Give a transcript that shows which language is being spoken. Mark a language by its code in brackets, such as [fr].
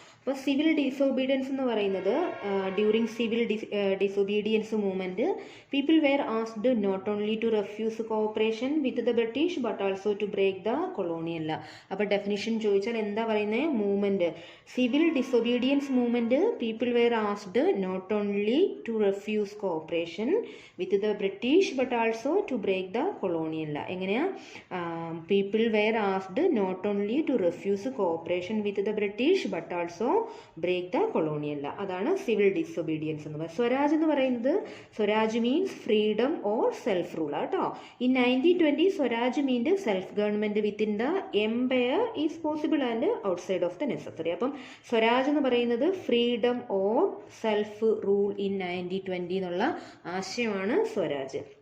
[ml] അപ്പോൾ [en] civil disobedience [ml] എന്ന് പറയുന്നത് [en] During civil disobedience movement people were asked not only to refuse cooperation with the British but also to break the colonial law. [ml] അപ്പോൾ definition ചോദിച്ചാൽ എന്താ പറയുന്നത്, [en] Movement civil disobedience movement people were asked not only to refuse cooperation with the British but also to break the colonial law. [ml] എങ്ങനെയാ, [en] people were asked not only to refuse cooperation with the British but also break the colonial law. [ml] അതാണ് civil disobedience എന്ന് പറയുന്നത്. സ്വരാജ് എന്ന് പറയുന്നത്, [en] swaraj means freedom or self rule [ml] കേട്ടോ. [en] In 1920 swaraj means self government within the empire is possible and outside of the necessary. [ml] അപ്പം സ്വരാജ് എന്ന് പറയുന്നത് freedom or self rule in 1920 എന്നുള്ള ആശയമാണ് സ്വരാജ്.